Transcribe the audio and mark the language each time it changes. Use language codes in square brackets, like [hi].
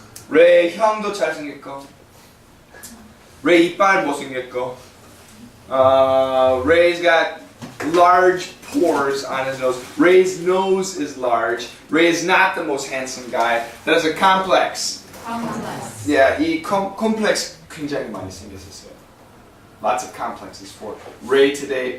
[ko] 레이 형도 잘생겼고, 레이 이빨 못생겼고, [en] Ray's got large pores on his nose. Ray's nose is large. Ray is not the most handsome guy. That's a complex. Yeah, [ko] 이 complex 굉장히 많이 생겼었어요. [en] Lots of complexes for Ray today.